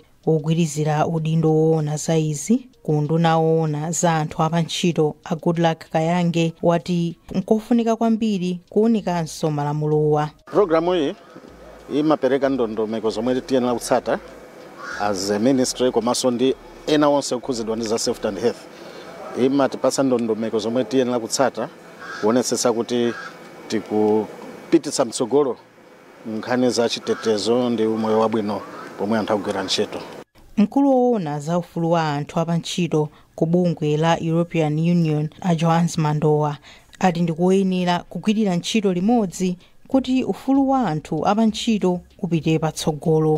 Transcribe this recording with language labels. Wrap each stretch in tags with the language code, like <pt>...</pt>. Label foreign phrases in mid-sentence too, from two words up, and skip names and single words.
<ny>Ogwirizira udindo oona za izi kunduna oona za anthu apa ntchito a Goodluck Kayange wati nkofunika kwambiri kuwunikanso malamulowa. Programu hii imapereka ndondomeko zomwe tiyenera kutsata</ny> <en>as a ministry</en> <ny>komanso ndi ena onse okhuzidwa ndi za</ny> <en>safety and health.</en> <ny>Imatipasa ndondomeko zomwe tiyenera kutsata kuonetsetsa kuti tikupititsa mtsogolo nkhani za chitetezo ndi umoyo wabwino pomwe anthu akugwira ntchito. Mkulu oona za ufulu wa anthu apa ntchito ku bungwe la European Union a Johannes Mandoa ati ndikuyenera kugwirira ntchito limodzi kuti ufulu wa anthu apa ntchito upite patsogolo.</ny>